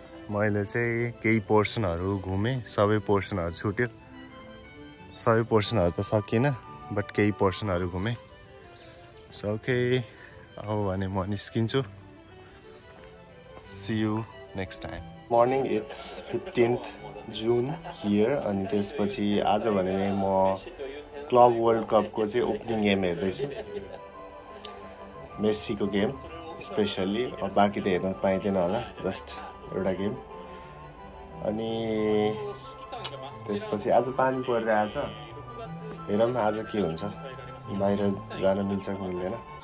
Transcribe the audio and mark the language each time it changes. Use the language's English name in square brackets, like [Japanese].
[Nepali] मैले चाहिँ केही पोर्सनहरू घुमेँ, सबै पोर्सनहरू छुट्यो। सबै पोर्सनहरू त सकिएन, बट केही पोर्सनहरू घुमेँ। [English] so okay, [Nepali] अब भने म निस्किन्छु। [English] See you next time. Morning, it's 15th June here. [Nepali] अनि त्यसपछि आज भने म क्लब वर्ल्ड कपको चाहिँ ओपनिङ गेम हेर्दैछु, मेस्सीको गेम स्पेसल्ली। अब बाँकी त हेर्न पाइँदैन होला, जस्ट एउटा गेम। अनि त्यसपछि आज पानी परिरहेछ, हेरौँ आज के हुन्छ, बाहिर जान मिल्छ कि मिल्दैन।